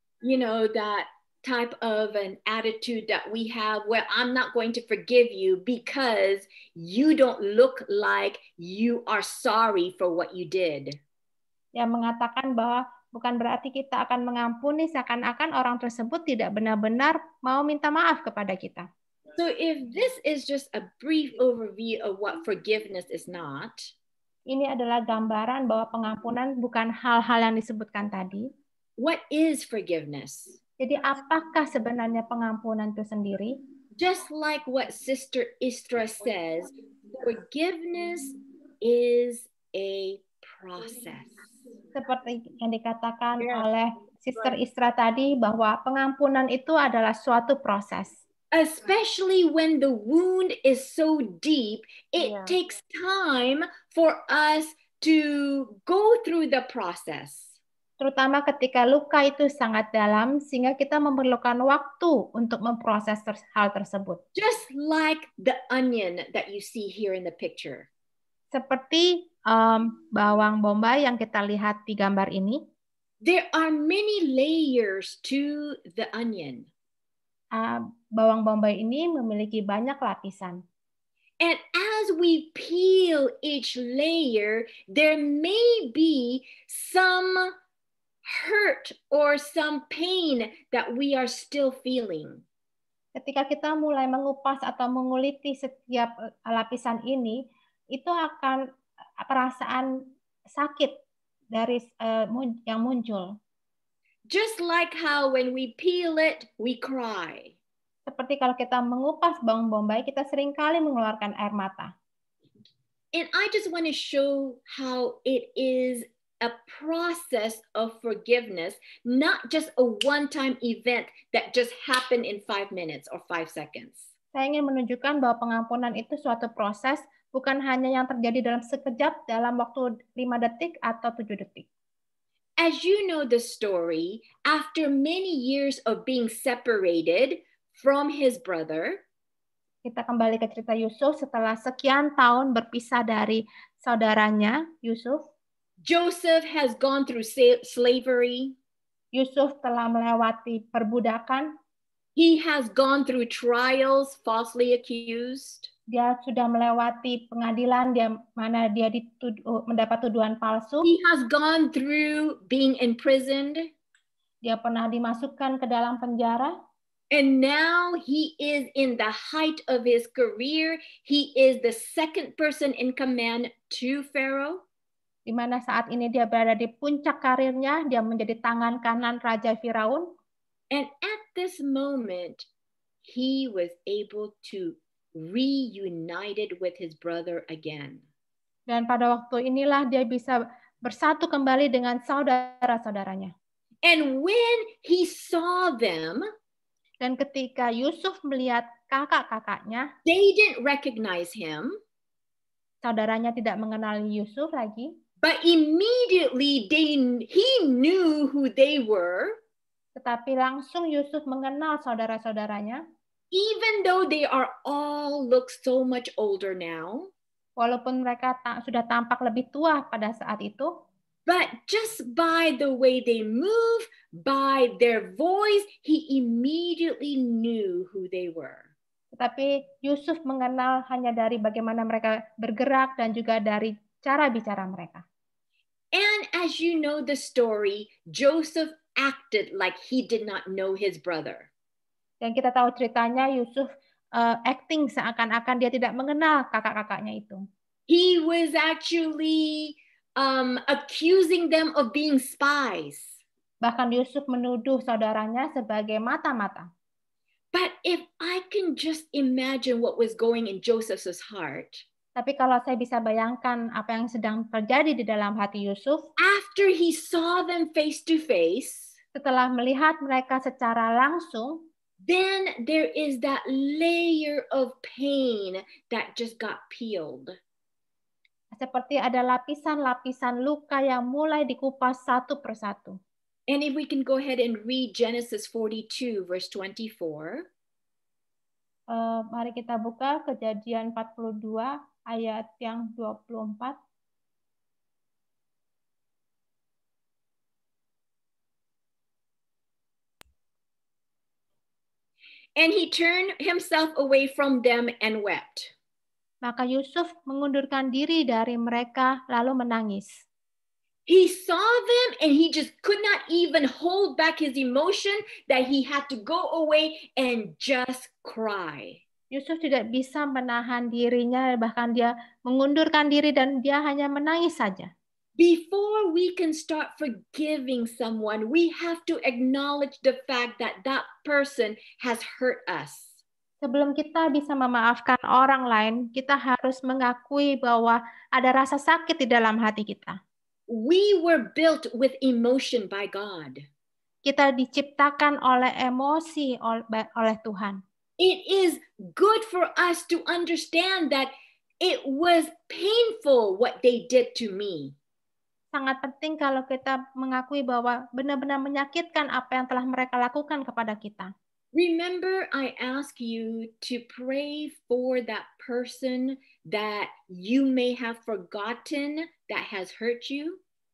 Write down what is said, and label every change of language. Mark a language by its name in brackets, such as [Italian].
[English] You know, that type of an attitude that we have where I'm not going to forgive you because you don't look like you are sorry for what you did. [Indonesian] Yang mengatakan bahwa bukan berarti kita akan mengampuni seakan-akan orang tersebut tidak benar-benar mau minta maaf kepada kita. [English] So if this is just a brief overview of what forgiveness is not, [Indonesian] ini adalah gambaran bahwa pengampunan bukan hal-hal yang disebutkan tadi. [English] What is forgiveness? [Indonesian] Jadi apakah sebenarnya pengampunan itu sendiri? [English] Just like what Sister Istra says, forgiveness is a process. [Indonesian] Seperti yang dikatakan oleh Sister Istra tadi, bahwa pengampunan itu adalah suatu proses. [English] Especially when the wound is so deep, it takes time for us to go through the process. [Indonesian] Terutama ketika luka itu sangat dalam, sehingga kita memerlukan waktu untuk memproses hal tersebut. [English] Just like the onion that you see here in the picture. [Indonesian] Seperti bawang bombay yang kita lihat di gambar ini. [English] There are many layers to the onion. [Indonesian] Bawang bombay ini memiliki banyak lapisan. [English] And as we peel each layer, there may be some hurt or some pain that we are still feeling. [Indonesian] Ketika kita mulai mengupas atau menguliti setiap lapisan ini, itu akan perasaan sakit dari yang muncul. [English] Just like how when we peel it, we cry. [Indonesian] Seperti kalau kita mengupas bawang bombay, kita seringkali mengeluarkan air mata. [English] And I just want to show how it is a process of forgiveness, not just a one-time event that just happened in 5 minutes or 5 seconds. [Indonesian] Saya ingin menunjukkan bahwa pengampunan itu suatu proses, bukan hanya yang terjadi dalam sekejap, dalam waktu 5 detik atau 7 detik. [English] As you know the story, after many years of being separated from his brother, [Indonesian] kita kembali ke cerita Yusuf setelah sekian tahun berpisah dari saudaranya Yusuf. [English] Joseph has gone through slavery. [Indonesian] Yusuf telah melewati perbudakan. [English] He has gone through trials, falsely accused. [Indonesian] Dia sudah melewati pengadilan, mana dia mendapat tuduhan palsu. [English] He has gone through being imprisoned. [Indonesian] Dia pernah dimasukkan ke dalam penjara. [English] And now he is in the height of his career. He is the second person in command to Pharaoh. [Indonesian] Di mana saat ini dia berada di puncak karirnya, dia menjadi tangan kanan Raja Firaun. [English] And at this moment, he was able to reunited with his brother again. [Indonesian] Dan pada waktu inilah dia bisa bersatu kembali dengan saudara-saudaranya. [English] And when he saw them, [Indonesian] dan ketika Yusuf melihat kakak-kakaknya, [English] they didn't recognize him. [Indonesian] Saudaranya tidak mengenali Yusuf lagi. [English] But immediately he knew who they were. [Indonesian] Tetapi langsung Yusuf mengenal saudara-saudaranya. [English] Even though they are all look so much older now. [Indonesian] Walaupun mereka sudah tampak lebih tua pada saat itu. [English] But just by the way they move, by their voice, he immediately knew who they were. [Indonesian] Tetapi Yusuf mengenal hanya dari bagaimana mereka bergerak dan juga dari cara bicara mereka. [English] And as you know the story, Joseph acted like he did not know his brother. [Indonesian] Dan kita tahu ceritanya Yusuf acting seakan-akan dia tidak mengenal kakak-kakaknya itu. [English] He was actually accusing them of being spies. [Indonesian] Bahkan Yusuf menuduh saudaranya sebagai mata-mata. [English] But if I can just imagine what was going in Joseph's heart. [Indonesian] Tapi kalau saya bisa bayangkan apa yang sedang terjadi di dalam hati Yusuf. [English] After he saw them face to face. [Indonesian] Setelah melihat mereka secara langsung. [English] Then there is that layer of pain that just got peeled. [Indonesian] Seperti ada lapisan-lapisan luka yang mulai dikupas satu persatu. [English] And if we can go ahead and read Genesis 42 verse 24. [Indonesian] Mari kita buka Kejadian 42 ayat yang 24. [English] And he turned himself away from them and wept. [Indonesian] Maka Yusuf mengundurkan diri dari mereka lalu menangis. [English] He saw them and he just could not even hold back his emotion that he had to go away and just cry. [Indonesian] Yusuf tidak bisa menahan dirinya, bahkan dia mengundurkan diri dan dia hanya menangis saja. [English] Before we can start forgiving someone, we have to acknowledge the fact that that person has hurt us. [Indonesian] Sebelum kita bisa memaafkan orang lain, kita harus mengakui bahwa ada rasa sakit di dalam hati kita. [English] We were built with emotion by God. [Indonesian] Kita diciptakan oleh emosi oleh Tuhan. [English] It is good for us to understand that it was painful what they did to me. [Indonesian] Sangat penting kalau kita mengakui bahwa benar-benar menyakitkan apa yang telah mereka lakukan kepada kita. [English] Remember, I asked you to pray for that person that you may have forgotten that has hurt you?